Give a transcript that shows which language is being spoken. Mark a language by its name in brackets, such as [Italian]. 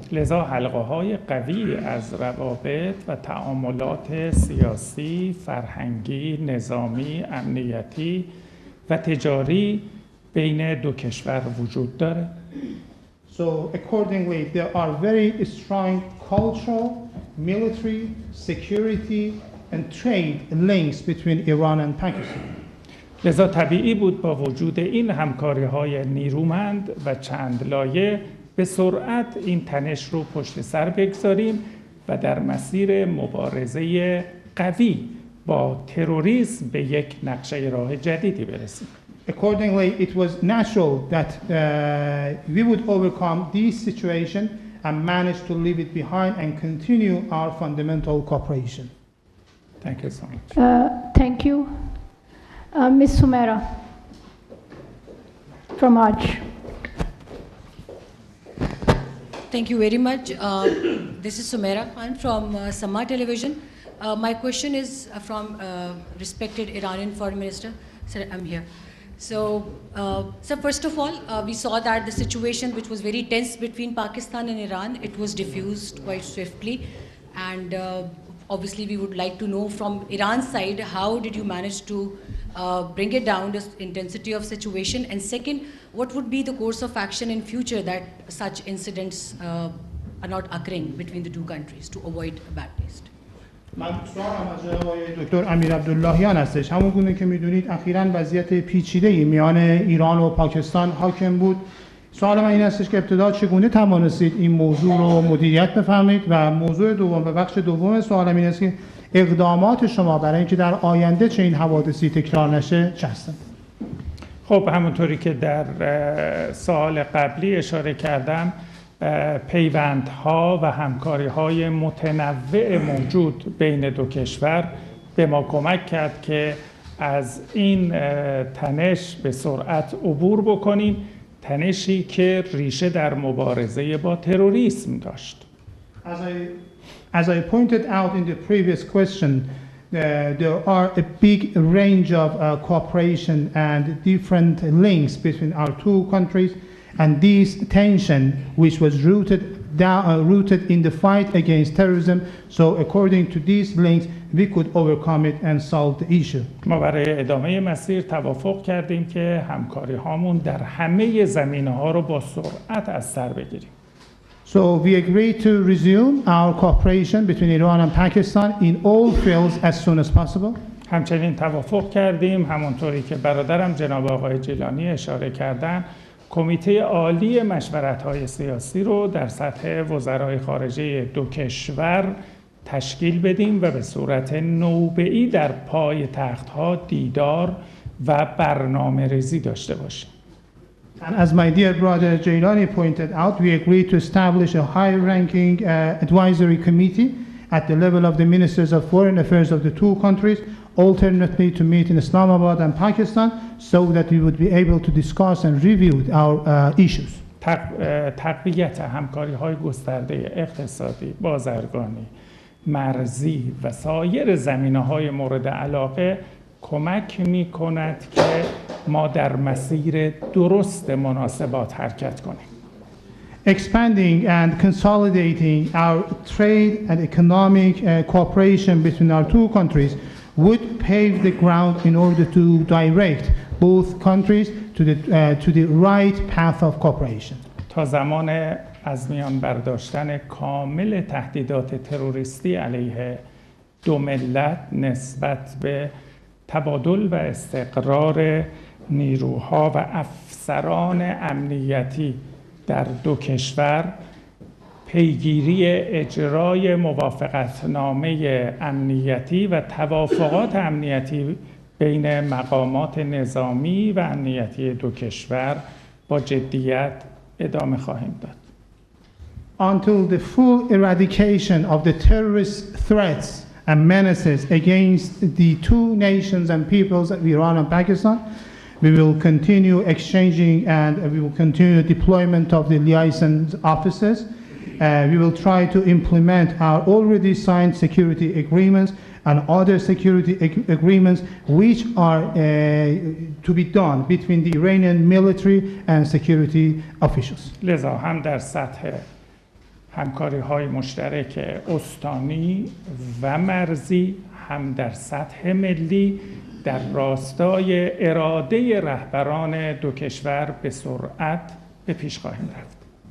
[Persian] لذا حلقه‌های قوی از روابط و تعاملات سیاسی، فرهنگی، نظامی، امنیتی و تجاری بین دو کشور وجود داره. [English] So accordingly, there are very strong cultural, military, security, and trade links between Iran and Pakistan. [Persian] لذا طبیعی بود با وجود این همکاری‌های نیرومند و چند لایه به سرعت این تنش رو پشت سر بگذاریم و در مسیر مبارزه قوی با تروریسم به یک نقشه راه جدیدی برسیم. [English] Accordingly, it was natural that we would overcome this situation and manage to leave it behind and continue our fundamental cooperation. Thank you so much. Thank you. Ms. Sumera from Arch. Thank you very much. This is Sumera Khan from Sama Television. My question is from respected Iranian Foreign Minister. Sir, I'm here. So, sir, first of all, we saw that the situation which was very tense between Pakistan and Iran, it was diffused quite swiftly. And obviously, we would like to know from Iran's side, how did you manage to bring it down, the intensity of situation? And second, what would be the course of action in future that such incidents are not occurring between the two countries to avoid a bad taste? [Persian] من سوالم از جناب دکتر امیر عبداللهیان هستش. همون گونه که میدونید اخیراً وضعیت پیچیده‌ای میان ایران و پاکستان حاکم بود. سوال من این هستش که ابتدا چگونه توانستید این موضوع رو مدیریت بفرمایید و موضوع دوم و بخش دوم سوالم این است که اقدامات شما برای اینکه در آینده چه این حوادثی تکرار نشه چه هستند؟ خب همونطوری که در سوال قبلی اشاره کردم پیوندها و همکاری‌های متنوع موجود بین دو کشور به ما کمک کرد که از این تنش به سرعت عبور بکنیم، تنشی که ریشه در مبارزه با تروریسم داشت. [English] As I pointed out in the previous question, there are a big range of cooperation and different links between our two countries. And this tension, which was rooted in the fight against terrorism, so according to these links, we could overcome it and solve the issue. [Persian] ما برای ادامه مسیر توافق کردیم که همکاری هامون در همه زمینه‌ها رو با سرعت از سر بگیریم. [English] So we agreed to resume our cooperation between Iran and Pakistan in all fields as soon as possible. [Persian] همچنین توافق کردیم همونطوری که برادرم جناب آقای جیلانی اشاره کردن کمیته عالی مشورت‌های سیاسی رو در سطح وزرای خارجه دو کشور تشکیل بدیم و به صورت نوبه‌ای در پای تخت‌ها دیدار و برنامه‌ریزی داشته باشیم. [English] And as my dear brother Jailani pointed out, we agreed to establish a high-ranking advisory committee at the level of the ministers of foreign affairs of the two countries, alternately to meet in Islamabad and Pakistan, so that we would be able to discuss and review our issues. [Persian] تقویت همکاری‌های گسترده اقتصادی، بازرگانی، مرزی و سایر زمینه‌های مورد علاقه کمک می‌کند که ما در مسیر درست مناسبات حرکت کنیم. [English] Expanding and consolidating our trade and economic cooperation between our two countries would pave the ground in order to direct both countries to the right path of cooperation. [Persian] تا زمان از میان برداشتن کامل تهدیدات تروریستی علیه دو ملت نسبت به تبادل و استقرار نیروها و افسران امنیتی در دو کشور، پیگیری اجرای موافقتنامه امنیتی و توافقات امنیتی بین مقامات نظامی و امنیتی دو کشور با جدیت ادامه خواهیم داد. [English] Until the full eradication of the terrorist threats and menaces against the two nations and peoples of Iran and Pakistan, we will continue exchanging and we will continue the deployment of the liaison officers. We will try to implement our already signed security agreements and other security agreements which are to be done between the Iranian military and security officials. [Persian] لذا هم در سطح همکاری‌های مشترک استانی و مرزی، هم در سطح ملی در راستای اراده رهبران دو کشور به سرعت به پیش خواهیم رفت.